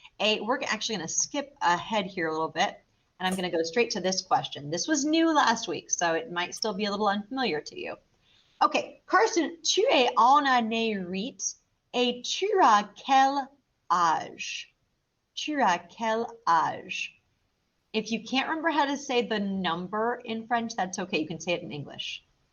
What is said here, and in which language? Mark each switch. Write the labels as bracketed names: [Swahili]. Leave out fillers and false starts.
[English] Hey, we're actually going to skip ahead here a little bit, and I'm going to go straight to this question. This was new last week, so it might still be a little unfamiliar to you. [French] Okay, Carson, tu es en année 8 et tu as quel âge? Tu as quel âge? [English] If you can't remember how to say the number in French, that's okay. You can say it in English.